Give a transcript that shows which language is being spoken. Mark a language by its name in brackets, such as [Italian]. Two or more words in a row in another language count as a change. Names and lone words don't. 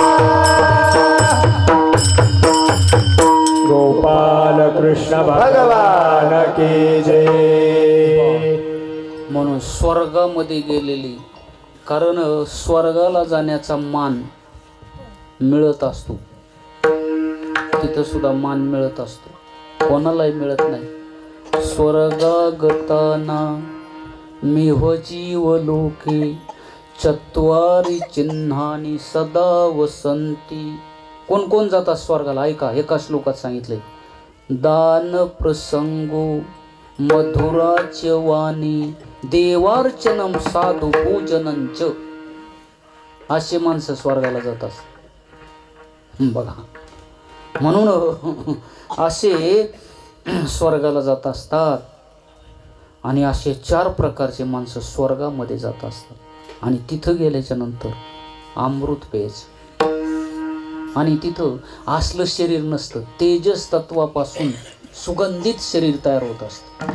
[Hindi] गोपाल कृष्ण भगवान की जय. [Marathi] म्हणून स्वर्गामध्ये गेलेली, कारण स्वर्गाला जाण्याचा मान मिळत असतो, तिथं सुद्धा मान मिळत असतो, कोणालाही मिळत नाही. [Sanskrit] स्वर्गागताना मिह जीवलोके चत्वारी चिन्हानी सदा वसंती. [Marathi] कोण कोण जातात स्वर्गाला ऐका, एका श्लोकात सांगितलंय, [Sanskrit] दान प्रसंगो मधुराच वाणी देवार्चनम साधु पूजनंच. [Marathi] असे माणसं स्वर्गाला जातात बघा. म्हणून असे स्वर्गाला जात असतात आणि असे 4 प्रकारचे माणसं स्वर्गामध्ये जात असतात. आणि तिथं गेल्याच्या नंतर अमृत प्यायचं आणि तिथं असलं शरीर नसतं, तेजस तत्वापासून सुगंधित शरीर तयार होत असतं.